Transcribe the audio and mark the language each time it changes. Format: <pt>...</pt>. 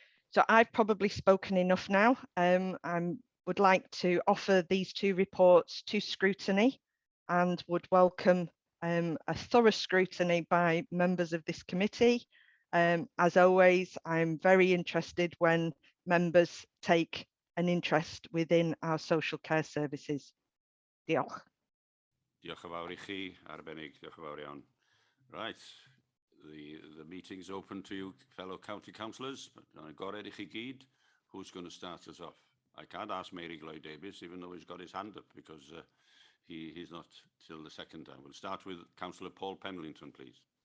<en>So I've probably spoken enough now. I would like to offer these 2 reports to scrutiny and would welcome a thorough scrutiny by members of this committee. As always, I'm very interested when members take an interest within our social care services.</en> <cy>Diolch. Diolch yn fawr I chi, arbennig, diolch yn fawr iawn.</cy> <en>Right, the meeting's open to you, fellow county councillors.</en> <cy>Agored I chi gyd.</cy> <en>Who's going to start us off? I can't ask Mary Gloyd Davies, even though he's got his hand up, because he's not till the second time. We'll start with Councillor Paul Penlington, please.</en>